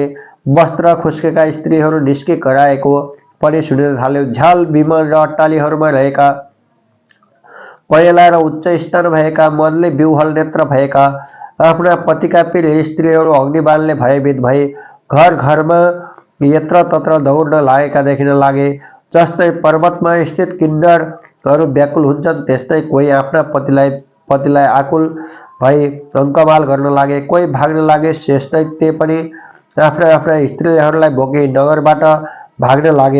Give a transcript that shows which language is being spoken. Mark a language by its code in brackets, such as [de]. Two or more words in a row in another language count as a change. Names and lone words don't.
[ne] वस्त्र खुस्केका स्त्रीहरू निस्के कराएको पनि सुनिन थाल्यो। झ्याल विमान र अट्टालीहरूमा रहेका पहेँला र उच्च स्थान भएका मनले विह्वल नेत्र भएका आफ्ना पतिका पीर स्त्रीहरू अग्निबाणले भयभीत भए घर घरमा यत्र तत्र दौड्न लागेका देखिन लागे। जस्तै पर्वतमा स्थित किन्नरहरू व्याकुल हुन्छन्, त्यस्तै कोही आफ्ना पतिलाई आकुल भई अङ्कमाल गर्न लागे, कोही भाग्न लागे। शेष दैत्य पनि आफ्ना आफ्ना स्त्रीहरूलाई बोकी नगरबाट भाग्न लागे।